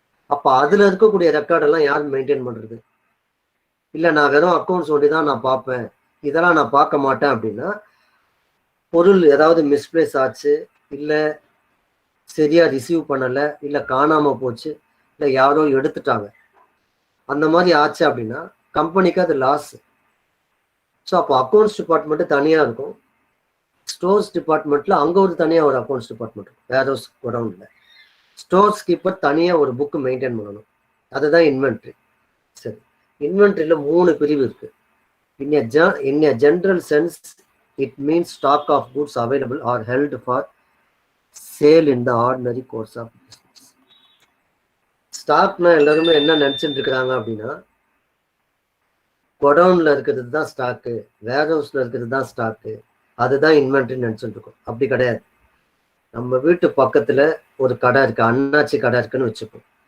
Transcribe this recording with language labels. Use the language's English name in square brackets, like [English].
[Tamil] அப்போ அதுல இருக்கக்கூடிய ரெக்கார்டெல்லாம் யார் மெயின்டைன் பண்றது? இல்லை நான் வெறும் அக்கௌண்ட்ஸ் ஒண்டி தான் நான் பார்ப்பேன், இதெல்லாம் நான் பார்க்க மாட்டேன் அப்படின்னா, பொருள் ஏதாவது மிஸ்பிளேஸ் ஆச்சு, இல்லை சரியா ரிசீவ் பண்ணலை, இல்லை காணாம போச்சு, இல்லை யாரோ எடுத்துட்டாங்க, அந்த மாதிரி ஆச்சு அப்படின்னா கம்பெனிக்கு அது லாஸ். ஸோ அப்போ அக்கௌண்ட்ஸ் டிபார்ட்மெண்ட் தனியாக இருக்கும், ஸ்டோர்ஸ் டிபார்ட்மெண்ட்ல அங்கே ஒரு தனியாக ஒரு அக்கௌண்ட்ஸ் டிபார்ட்மெண்ட் இருக்கும், வேர் ஹவுஸ் குடவுன்ல. ஸ்டோர்ஸ் கீப்பர் தனியாக ஒரு புக்கு மெயின்டைன் பண்ணணும், அதுதான் இன்வென்ட்ரி. சரி, இன்வென்ட்ரியில் 3 பிரிவு இருக்கு. [English] In a general sense, it means stock of goods available or held for sale in the ordinary course of business. [Tamil] ஸ்டாக்னா எல்லாருமே என்ன நினைச்சிட்டு இருக்கிறாங்க அப்படின்னா, குடவுன்ல இருக்கிறது தான் ஸ்டாக்கு, வேர் ஹவுஸ்ல இருக்கிறது தான் ஸ்டாக்கு, அதுதான் இன்வென்ட்ரி நினைச்சுட்டு இருக்கோம். அப்படி கிடையாது. நம்ம வீட்டு பக்கத்துல ஒரு கடை இருக்கு, அண்ணாச்சி கடை இருக்குன்னு வச்சுப்போம்.